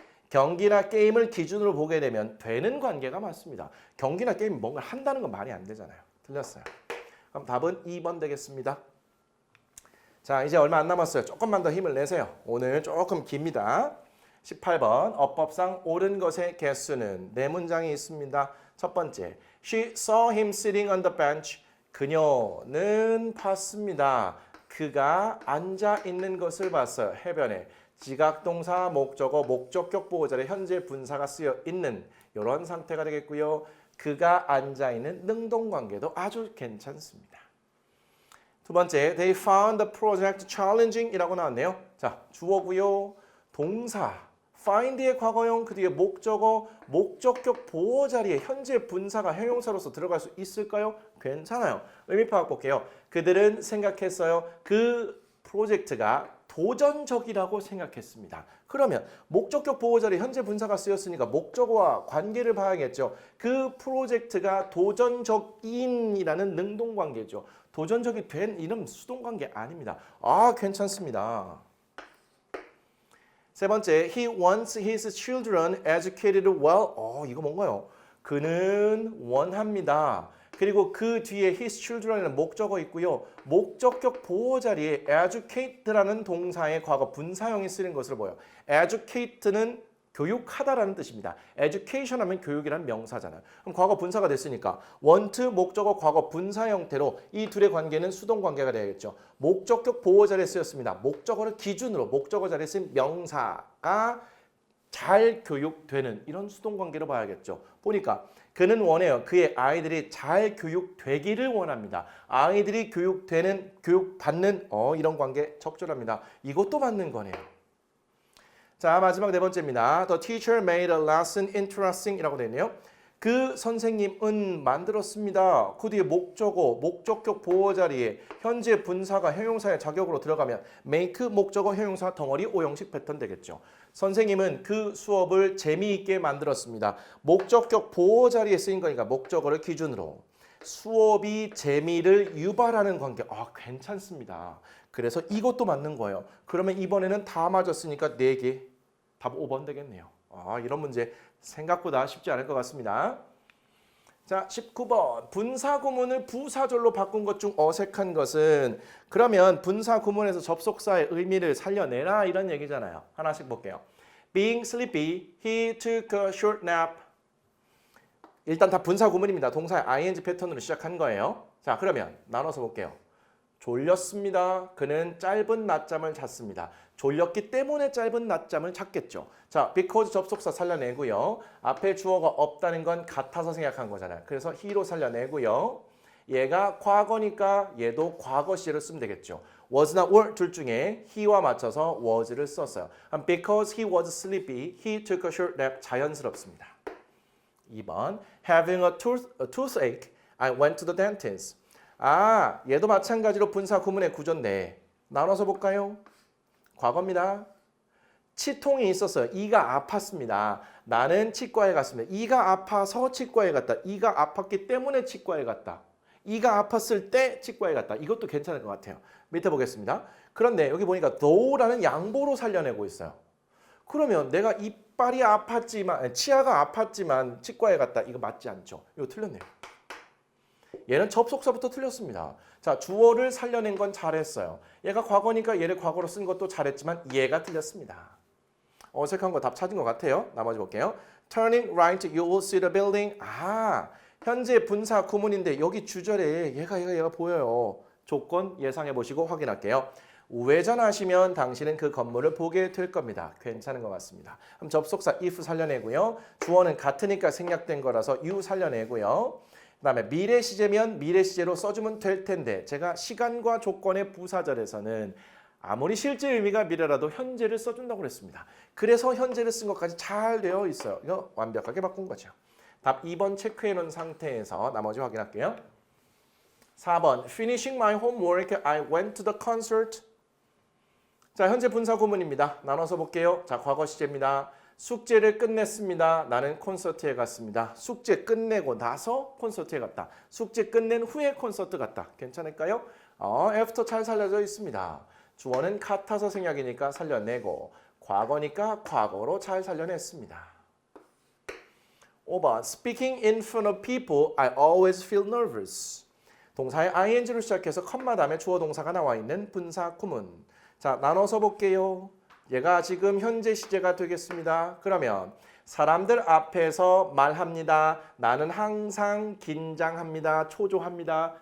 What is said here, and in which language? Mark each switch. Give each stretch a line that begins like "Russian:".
Korean: 경기나 게임을 기준으로 보게 되면 되는 관계가 맞습니다. 경기나 게임 뭔가 한다는 건 말이 안 되잖아요. 틀렸어요. 그럼 답은 2번 되겠습니다. 자, 이제 얼마 안 남았어요. 조금만 더 힘을 내세요. 오늘 조금 깁니다. 18번 어법상 옳은 것의 개수는 네 문장이 있습니다. 첫 번째,
English: She saw him sitting on the bench.
Korean: 그녀는 봤습니다. 그가 앉아 있는 것을 봤어요. 해변에 지각동사, 목적어, 목적격 보호자의 현재 분사가 쓰여 있는 이런 상태가 되겠고요. 그가 앉아 있는 능동관계도 아주 괜찮습니다. 두 번째,
English: they found the project challenging
Korean: 이라고 나왔네요. 자, 주어고요. 동사 find의 과거형 그 뒤에 목적어, 목적격 보호 자리에 현재 분사가 형용사로서 들어갈 수 있을까요? 괜찮아요. 의미 파악 볼게요. 그들은 생각했어요. 그 프로젝트가 도전적이라고 생각했습니다. 그러면 목적격 보호 자리에 현재 분사가 쓰였으니까 목적어와 관계를 봐야겠죠. 그 프로젝트가 도전적인이라는 능동관계죠. 도전적이 된 이름 수동관계 아닙니다. 아, 괜찮습니다. 세 번째,
English: he wants his children educated well.
Korean: 이거 뭔가요? 그는 원합니다. 그리고 그 뒤에
English: his children
Korean: 이라는 목적어 있고요. 목적격 보호 자리에 educate라는 동사의 과거 분사형이 쓰는 것으로 보여요. educate는 교육하다라는 뜻입니다. education 하면 교육이라는 명사잖아요. 그럼 과거 분사가 됐으니까 want 목적어 과거 분사 형태로 이 둘의 관계는 수동 관계가 되겠죠. 목적격 보호 자리에 쓰였습니다. 목적어를 기준으로 목적어 자리에 쓴 명사가 잘 교육되는 이런 수동 관계로 봐야겠죠. 보니까 그는 원해요. 그의 아이들이 잘 교육되기를 원합니다. 아이들이 교육되는, 교육받는 이런 관계 적절합니다. 이것도 맞는 거네요. 자, 마지막 네 번째입니다.
English: The teacher made a lesson interesting
Korean: 이라고 되어 있네요. 그 선생님은 만들었습니다. 그 뒤에 목적어, 목적격 보호 자리에 현재 분사가 형용사의 자격으로 들어가면 make 목적어 형용사 덩어리 오형식 패턴 되겠죠. 선생님은 그 수업을 재미있게 만들었습니다. 목적격 보호 자리에 쓰인 거니까 목적어를 기준으로 수업이 재미를 유발하는 관계. 괜찮습니다. 그래서 이것도 맞는 거예요. 그러면 이번에는 다 맞았으니까 4개. 답 5번 되겠네요. 이런 문제 생각보다 쉽지 않을 것 같습니다. 자, 19번. 분사 구문을 부사절로 바꾼 것 중 어색한 것은 그러면 분사 구문에서 접속사의 의미를 살려내라 이런 얘기잖아요. 하나씩 볼게요.
English: Being sleepy, he took a short nap.
Korean: 일단 다 분사 구문입니다. 동사의 ing 패턴으로 시작한 거예요. 자, 그러면 나눠서 볼게요. 졸렸습니다. 그는 짧은 낮잠을 잤습니다. 졸렸기 때문에 짧은 낮잠을 잤겠죠. 자, because 접속사 살려내고요. 앞에 주어가 없다는 건 같아서 생각한 거잖아요. 그래서 he로 살려내고요. 얘가 과거니까 얘도 과거 시제를 쓰면 되겠죠. was나 were 둘 중에 he와 맞춰서 was를 썼어요.
English: because he was sleepy, he took a short nap.
Korean: 자연스럽습니다.
English: 2번, having a toothache, I went to the dentist.
Korean: 얘도 마찬가지로 분사 구문의 구조인데 나눠서 볼까요? 과거입니다. 치통이 있었어요. 이가 아팠습니다. 나는 치과에 갔습니다. 이가 아파서 치과에 갔다. 이가 아팠기 때문에 치과에 갔다. 이가 아팠을 때 치과에 갔다. 이것도 괜찮을 것 같아요. 밑에 보겠습니다. 그런데 여기 보니까 though라는 양보로 살려내고 있어요. 그러면 내가 이빨이 아팠지만, 치아가 아팠지만 치과에 갔다. 이거 맞지 않죠? 이거 틀렸네요. 얘는 접속사부터 틀렸습니다. 자, 주어를 살려낸 건 잘했어요. 얘가 과거니까 얘를 과거로 쓴 것도 잘했지만 얘가 틀렸습니다. 어색한 거 답 찾은 것 같아요. 나머지 볼게요.
English: Turning right, you will see the building.
Korean: 현재 분사 구문인데 여기 주절에 얘가 보여요. 조건 예상해 보시고 확인할게요. 우회전하시면 당신은 그 건물을 보게 될 겁니다. 괜찮은 것 같습니다. 그럼 접속사 if 살려내고요. 주어는 같으니까 생략된 거라서 you 살려내고요. 그 다음에 미래 시제면 미래 시제로 써주면 될 텐데 제가 시간과 조건의 부사절에서는 아무리 실제 의미가 미래라도 현재를 써준다고 그랬습니다. 그래서 현재를 쓴 것까지 잘 되어 있어요. 이거 완벽하게 바꾼 거죠. 답 2번 체크해 놓은 상태에서 나머지 확인할게요.
English: 4번 Finishing my homework, I went to the concert.
Korean: 자, 현재 분사 구문입니다. 나눠서 볼게요. 자, 과거 시제입니다. 숙제를 끝냈습니다. 나는 콘서트에 갔습니다. 숙제 끝내고 나서 콘서트에 갔다. 숙제 끝낸 후에 콘서트 갔다. 괜찮을까요? 애프터 잘 살려져 있습니다. 주어는 같아서 생략이니까 살려내고 과거니까 과거로 잘 살려냈습니다.
English: 5번 Speaking in front of people, I always feel nervous.
Korean: 동사의 ing로 시작해서 컴마 다음에 주어 동사가 나와 있는 분사 구문. 자, 나눠서 볼게요. 얘가 지금 현재 시제가 되겠습니다. 그러면 사람들 앞에서 말합니다. 나는 항상 긴장합니다. 초조합니다.